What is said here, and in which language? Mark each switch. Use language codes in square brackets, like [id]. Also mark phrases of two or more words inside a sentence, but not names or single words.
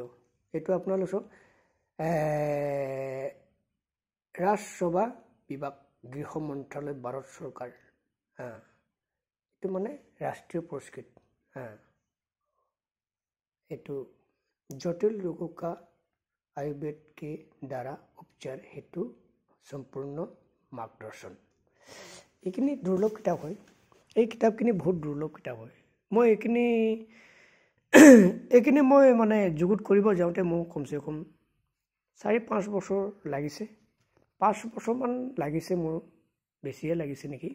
[as] এইটো আপোনালোক চব ৰাজসভা বিভাগ, গৃহ মন্ত্ৰালয়, ভাৰত চৰকাৰ। এইটো মানে ৰাষ্ট্ৰীয় পুৰস্কৃত। [hi] এইটো जटिल रोगों का आयुर्वेद के द्वारा उपचार हेतु सम्पूर्ण मार्गदर्शन। [as] এইখিনি দুৰ্লভ কিতাপ হয়। এই কিতাপখিনি বহুত দুৰ্লভ কিতাপ হয়। মই এইখিনি মই মানে যুগুত কৰিব যাওঁতে মোৰ কমচে কম 4-5 বছৰ লাগিছে। 5 বছৰমান লাগিছে, মোৰ বেছিয়ে লাগিছে নেকি।